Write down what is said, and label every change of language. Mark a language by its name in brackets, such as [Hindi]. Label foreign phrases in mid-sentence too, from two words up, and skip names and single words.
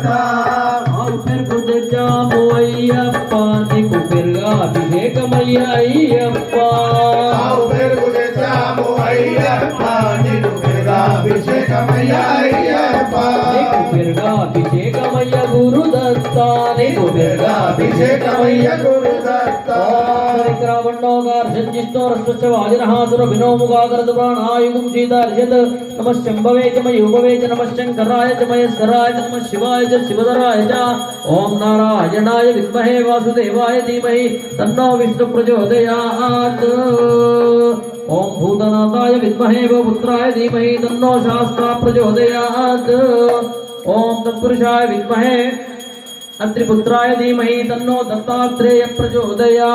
[Telugu] ఆవు పెరుగు తెచ్చాము అయ్యప్ప నీకు పెరుగా అభిషేకమయ్య అయ్యప్ప ఆవు పెరుగు తెచ్చాము అయ్యప్ప నీకు పెరుగాభిషేకమయ్య అయ్యప్ప నీకు పెరుగా అభిషేకమయ్య గురుదత్త నీకు పెరుగా అభిషేకమయ్య గురుదత్త [Sanskrit] नमः शंभवे च मयूभवे च नमः शंकराय च महेश्वराय च नमः शिवाय च शिवधराय च ओम नारायणाय विद्महे वासुदेवाय धीमहि तन्नो विष्णु प्रचोदयात् ओम भूतनाथाय विद्महे वपुत्राय धीमहि तन्नो शास्त्रा प्रचोदयात् ओम तत्पुरुषाय विद्महे अत्रिपुत्राय धीमहि तन्नो दत्तात्रेय प्रचोदयात्।